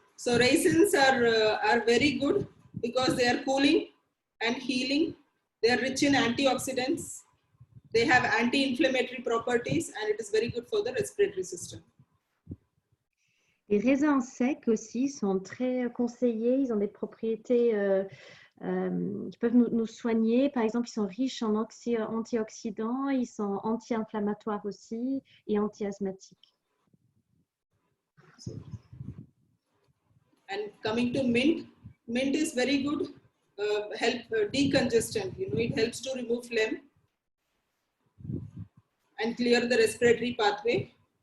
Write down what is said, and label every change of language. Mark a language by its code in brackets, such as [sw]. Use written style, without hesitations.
[en] So raisins are very good because they are cooling and healing. They are rich in antioxidants. They have anti-inflammatory properties and it is very good for the respiratory system. [fr] Les raisins secs aussi sont très conseillés. Ils ont des propriétés qui peuvent nous soigner. Par exemple, ils sont riches en antioxydants. Ils sont anti-inflammatoires aussi et anti-asthmatiques. [en] And coming to mint, mint is very good, help decongestant. It helps to remove phlegm and clear the respiratory pathway.